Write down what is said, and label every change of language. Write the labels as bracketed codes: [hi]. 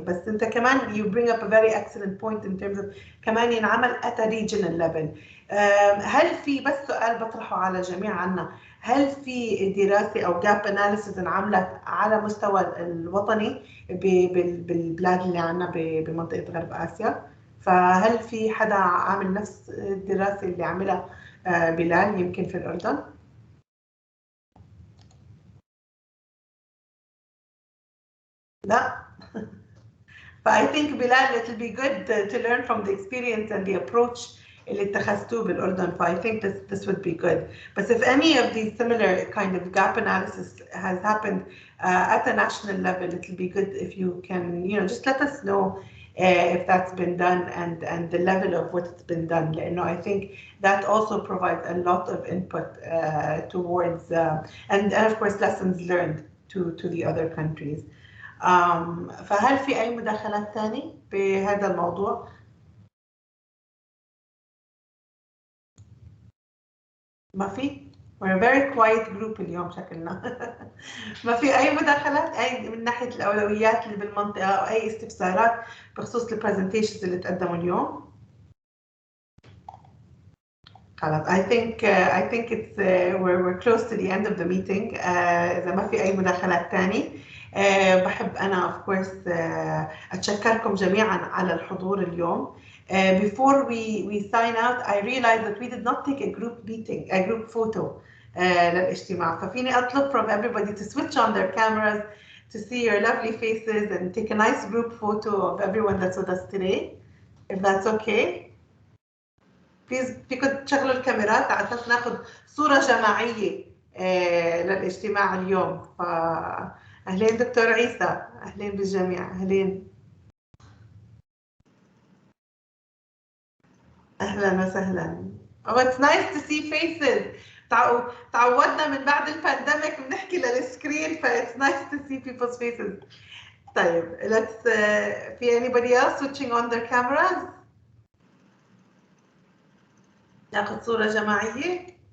[ar] بس أنت كمان [en] you bring up a very excellent point in terms of [ar] كمان ينعمل [en] at a regional level. [ar] هل في بس سؤال بطرحه على جميع عنا، هل في دراسة أو gap analysis انعملت على مستوى الوطني بالبلاد اللي عنا بمنطقة غرب آسيا؟ فهل في حدا عامل نفس الدراسة اللي عملها بلال يمكن في الأردن؟ لا. [en] But I think Bilal, it will be good to learn from the experience and the approach [ar] اللي اتخذتوه بالأردن. [en] I think this would be good. But if any of these similar kind of gap analysis has happened at a national level, it'll be good if you can, just let us know if that's been done and the level of what's been done. I think that also provides a lot of input towards and of course lessons learned to the other countries. [ar] فهل في أي مداخلات ثانية بهذا الموضوع؟ ما في؟ [en] We're a very quiet group [ar] اليوم شكلنا. ما في أي مداخلات أي من ناحية الأولويات اللي بالمنطقة أو أي استفسارات بخصوص البرزنتيشنز اللي تقدموا اليوم؟ خلاص. [en] I think it's we're close to the end of the meeting. [ar] إذا ما في أي مداخلات تاني بحب أنا [en] of course [ar] أتشكركم جميعا على الحضور اليوم. [en] Before we sign out, I realized that we did not take a group photo [ar] للاجتماع. ففيني أطلب [en] from everybody to switch on their cameras to see your lovely faces and take a nice group photo of everyone that's with us today, if that's okay. Please [ar] فيكم تشغلوا الكاميرات على أساس ناخذ صورة جماعية للاجتماع اليوم. أهلين دكتور عيسى، أهلين بالجميع، أهلين. أهلا وسهلا. [en] Oh, it's nice to see faces. [ar] تعودنا من بعد البانديميك بنحكي للسكرين ف [en] it's nice to see people's faces. [ar] طيب [en] let's [ar] في [en] anybody else switching on their cameras؟ [ar] ناخذ صورة جماعية.